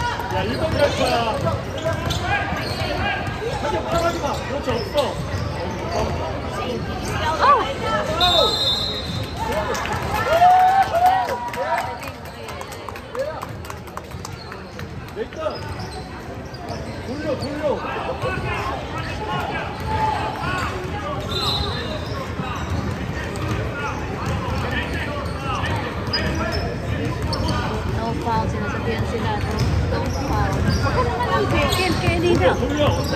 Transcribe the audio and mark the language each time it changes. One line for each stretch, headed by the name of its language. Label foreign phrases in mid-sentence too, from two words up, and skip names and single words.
Korean: 야, 1번 갈 거야. 하지 따라하지 마. 그렇지, 없어. 일단 돌려.
English: No foul,
Filipino: sinasabihan sila.
English: No foul.
Filipino: Huwag ka naman ang pekil, kaya dito.
Korean: 돌려.